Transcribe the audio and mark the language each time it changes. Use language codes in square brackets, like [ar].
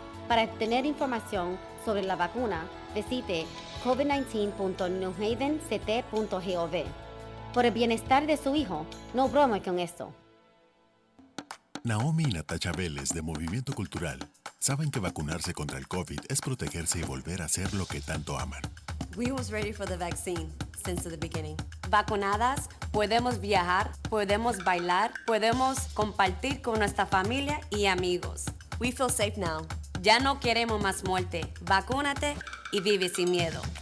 [es] Para obtener información sobre la vacuna, visite covid19.newhavenct.gov. Por el bienestar de su hijo, no brome con esto. Naomi y Natasha Vélez de Movimiento Cultural saben que vacunarse contra el COVID es protegerse y volver a hacer lo que tanto aman. [en] We was ready for the vaccine since the beginning. [es] Vacunadas, podemos viajar, podemos bailar, podemos compartir con nuestra familia y amigos. [en] We feel safe now. [es] Ya no queremos más muerte. Vacúnate y vive sin miedo.